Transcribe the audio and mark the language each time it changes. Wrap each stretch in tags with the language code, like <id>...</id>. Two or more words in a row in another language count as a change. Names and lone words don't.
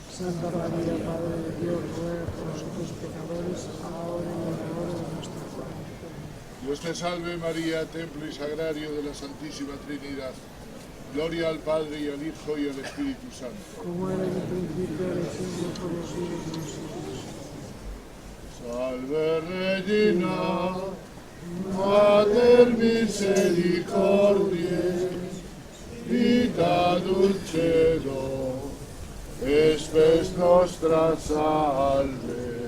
<es>Santa María, Madre de Dios, ruega por nosotros pecadores, ahora y en la hora de nuestra muerte. Dios te salve María, templo y sagrario de la Santísima Trinidad. Gloria al Padre y al Hijo y al Espíritu Santo. Como era en el principio, ahora y siempre, por los siglos de los siglos.</es> <la>Salve Regina, Mater misericordiae, vita dulcedo, espes nostra salve.</la>